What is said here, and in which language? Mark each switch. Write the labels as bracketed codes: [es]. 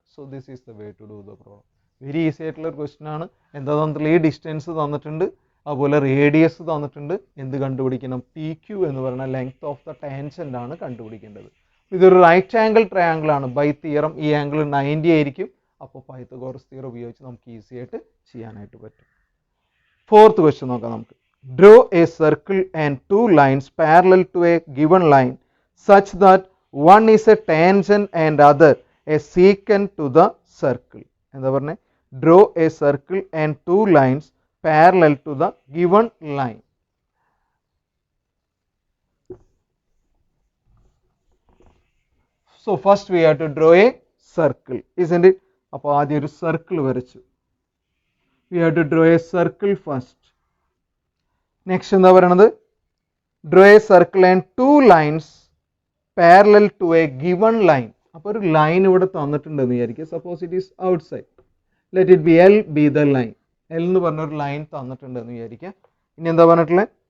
[en] So this is the way to do the problem. [ml] Very easy ആയിട്ടുള്ള ഒരു question ആണ്. എന്താ തന്നിട്ടുള്ള ഈ ഡിസ്റ്റൻസ് തന്നിട്ടുണ്ട്. അതുപോലെ റേഡിയസ് തന്നിട്ടുണ്ട്. എന്ത് കണ്ടുപിടിക്കണം? പി ക്യു എന്ന് പറയുന്ന ലെങ്ത് ഓഫ് ദ ടാൻജൻ്റ് ആണ് കണ്ടുപിടിക്കേണ്ടത്. ഇതൊരു റൈറ്റ് ആംഗിൾ ട്രയാങ്കിൾ ആണ്. ബൈ തിയറം ഈ ആംഗിൾ 90 ആയിരിക്കും. അപ്പോൾ പൈത്തഗോറസ് തിയറം ഉപയോഗിച്ച് നമുക്ക് ഈസി ആയിട്ട് ചെയ്യാനായിട്ട് പറ്റും. ഫോർത്ത് ക്വസ്റ്റ്യൻ നോക്കാം നമുക്ക്. [en] Draw a circle and 2 lines parallel to a given line such that one is a tangent and other a secant to the circle. [ml] എന്താ പറഞ്ഞേ? [en] Draw a circle and 2 lines parallel to the given line. So first we have to draw a circle, isn't it? [ml] അപ്പോൾ ആദ്യം ഒരു circle വരച്ചു. [en] We have to draw a circle first. [ml] Next എന്താ പറയണത്? [en] Draw a circle and 2 lines parallel to a given line. [ml] അപ്പോൾ ഒരു line ഇവിടെ തന്നിട്ടുണ്ടെന്ന് വിചാരിക്കുക. [en] Suppose it is outside. Let it be L be the line. [ml] L എന്ന് പറഞ്ഞൊരു line തന്നിട്ടുണ്ടെന്ന് വിചാരിക്കുക. ഇനി എന്താ പറഞ്ഞിട്ടുള്ളത്?